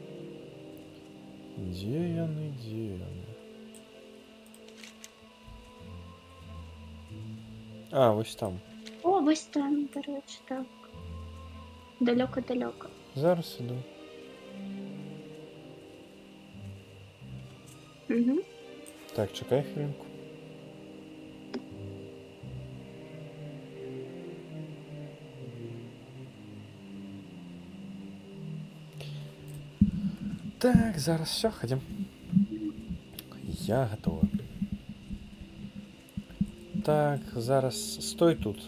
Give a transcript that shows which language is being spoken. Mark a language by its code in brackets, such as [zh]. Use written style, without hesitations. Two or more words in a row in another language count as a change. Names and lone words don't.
[be] Дзе яны, дзе яны? А, вось там. О, вось там, дарэчы, так. Далёка-далёка. Зараз іду. Угу. Так, чакай хвілінку. Так, зараз все, ходім. Я готова. Так, зараз стой тут.